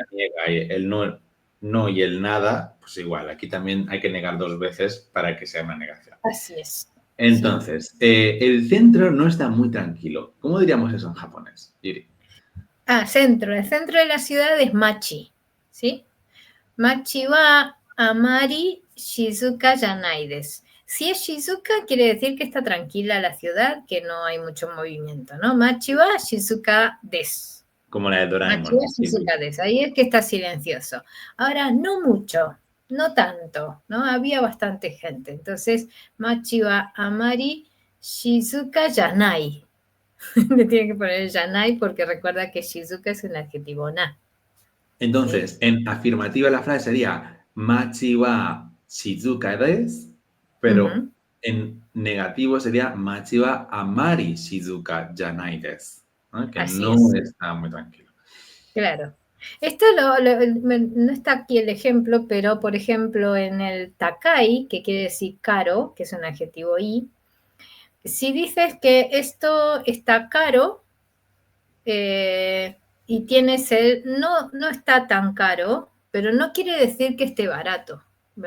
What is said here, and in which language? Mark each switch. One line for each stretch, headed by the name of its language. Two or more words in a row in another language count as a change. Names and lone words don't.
Spanish: ya niega, y el no, no y el nada, pues igual, aquí también hay que negar 2 veces para que sea una negación. así es. Sí. Entonces, el centro no está muy tranquilo. ¿Cómo diríamos eso en japonés, Yuri? Ah, centro. El centro de la ciudad es Machi. ¿Sí?
Japanese: Machi wa amari shizuka yanai desu.
Spanish: Si es Shizuka, quiere decir que está tranquila la ciudad, que no hay mucho movimiento, ¿no?
Japanese: Machi wa Shizuka desu.
Spanish: Como la de
Japanese: Machi wa
Spanish: Doraemon.
Japanese: Shizuka desu.
Spanish: Ahí es que está silencioso. Ahora, no mucho, no tanto, ¿no? Había bastante gente. Entonces,
Japanese: Machi wa amari Shizuka yanai.
Spanish: Le tiene que poner el yanai porque recuerda que Shizuka es un adjetivo na. ¿Sí? Entonces, en afirmativa la frase sería
Japanese: Machi wa shizuka desu,
Spanish: pero Ujú. en negativo sería
Japanese: Machi wa amari shizuka janai desu,
Spanish: ¿no? Que Así no es. está muy tranquilo. Claro. Esto no está aquí el ejemplo, pero por ejemplo en el takai, que quiere decir caro, que es un adjetivo i, si dices que esto está caro y tienes no está tan caro, pero no quiere decir que esté barato, ¿verdad?